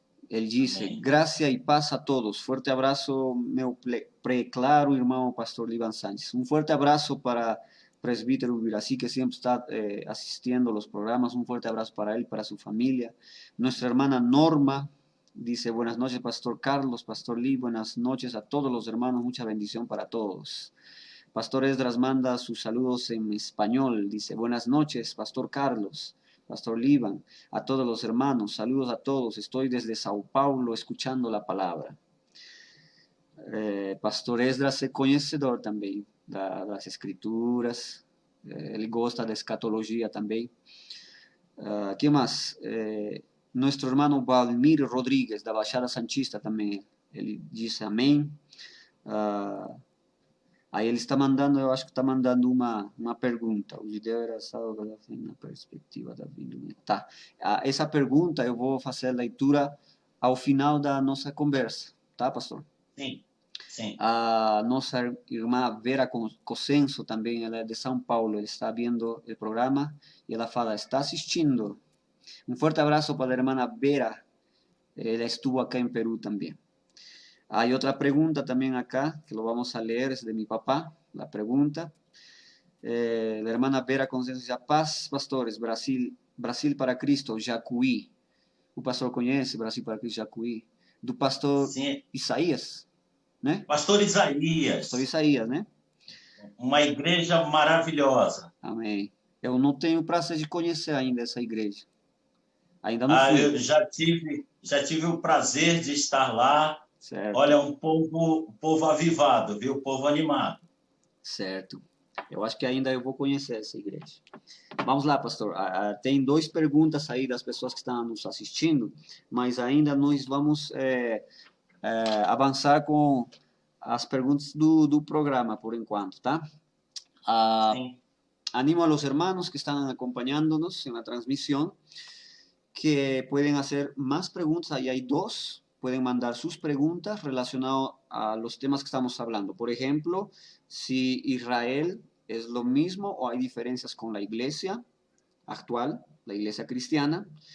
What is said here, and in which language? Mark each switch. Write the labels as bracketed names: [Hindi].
[Portuguese] Ele disse: Amém. Graça e paz a todos. Forte abraço, meu preclaro irmão pastor Liban Sánchez. Um forte abraço para presbítero Ubiraci, que sempre está asistindo aos programas. Um forte abraço para ele, para sua família. [Spanish] Nuestra hermana Norma dice: Buenas noches, pastor Carlos, pastor Lee. Buenas noches a todos los hermanos. Mucha bendición para todos. Pastor Esdras manda sus saludos en español. Dice: Buenas noches, pastor Carlos. Pastor Liban, a todos los hermanos, saludos a todos. Estoy desde Sao Paulo escuchando la palabra. [Portuguese] Pastor Esdras é conhecedor também das escrituras. Ele gosta da escatologia também. [Spanish] ¿Qué más? Nuestro hermano Valmir Rodríguez, [Portuguese] da Baixada Santista também. Ele disse amém. Aí ele está mandando, eu acho que está mandando uma pergunta. O judeu era salvo na perspectiva da vinda. Tá. Essa pergunta eu vou fazer a leitura ao final da nossa conversa. Tá, pastor? Sim, sim. A nossa irmã Vera Cosenso também, ela é de São Paulo. Ela está vendo o programa e ela fala: está assistindo. Um forte abraço para a irmã Vera. Ela [Spanish] estuvo acá [Portuguese] em Peru também. [Spanish] Hay otra pregunta también acá, que lo vamos a leer, es de mi papá, la pregunta. La hermana Vera Conciencia Paz, pastores, Brasil para Cristo, Jacuí. [Portuguese] O pastor conhece Brasil para Cristo, Jacuí. Do pastor Sim. Isaías, né? Pastor Isaías. Pastor Isaías, né? Uma igreja maravilhosa. Amém. Eu não tenho o prazer de conhecer ainda essa igreja. Ainda não fui. Eu já tive o prazer de estar lá. Certo. Olha, um povo avivado, viu? Um povo animado. Certo. Eu acho que ainda eu vou conhecer essa igreja. Vamos lá, pastor. Tem 2 perguntas aí das pessoas que estão nos assistindo, mas ainda nós vamos avançar com as perguntas do programa, por enquanto, tá? Sim. [Spanish] Animo a los hermanos que están acompañándonos en la transmisión que pueden hacer más preguntas. Ahí hay 2. Pueden mandar sus preguntas relacionadas a los temas que estamos hablando. Por ejemplo, si Israel es lo mismo o hay diferencias con la iglesia actual, la iglesia cristiana.